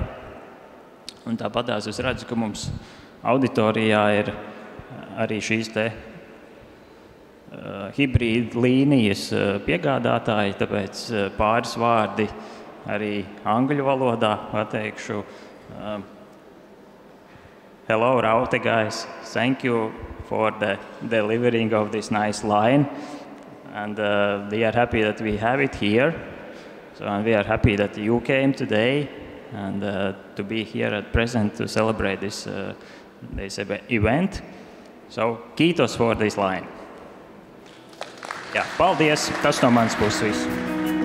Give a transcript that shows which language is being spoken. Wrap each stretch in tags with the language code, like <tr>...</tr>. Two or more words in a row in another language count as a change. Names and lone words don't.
<lv>Un tāpatās es redzu, ka mums auditorijā ir arī šīs te hibrīda līnijas piegādātāji, tāpēc pāris vārdi arī angļu valodā pateikšu.</lv> <en>Hello, Raute guys. Thank you for the delivering of this nice line. And we are happy that we have it here. And we are happy that you came today and to be here at present to celebrate this event. So, kiitos for this line.</en> <lv>Jā, paldies. Tas no manas puses viss.</lv>